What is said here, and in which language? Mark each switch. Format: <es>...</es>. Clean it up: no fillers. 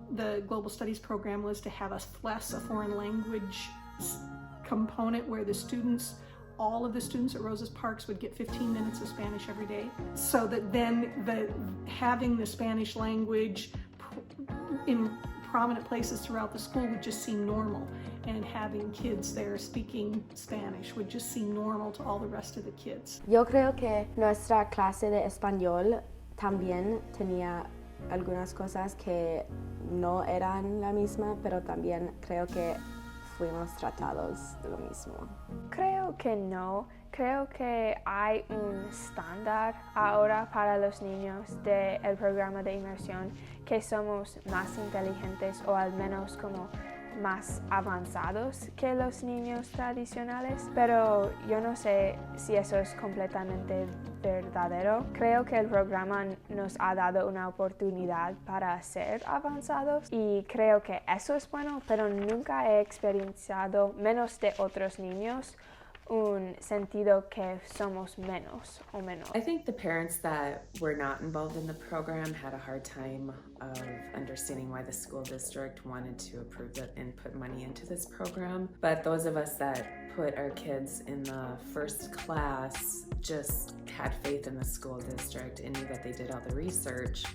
<en>The Global Studies program was to have a FLES, a foreign language component, where all of the students at Rosa Parks would get 15 minutes of Spanish every day. So that then having the Spanish language in prominent places throughout the school would just seem normal, and having kids there speaking Spanish would just seem normal to all the rest of the kids.</en> <es>Yo creo que nuestra clase de español también tenía algunas cosas que no eran la misma, pero también creo que fuimos tratados de lo mismo. Creo que no. Creo que hay un estándar ahora para los niños del programa de inmersión, que somos más inteligentes o al menos como más avanzados que los niños tradicionales, pero yo no sé si eso es completamente verdadero. Creo que el programa nos ha dado una oportunidad para ser avanzados y creo que eso es bueno, pero nunca he experienciado, menos de otros niños, un sentido que somos menos o menos.</es> <en>I think the parents that were not involved in the program had a hard time of understanding why the school district wanted to approve it and put money into this program. But those of us that put our kids in the first class just had faith in the school district and knew that they did all the research.</en>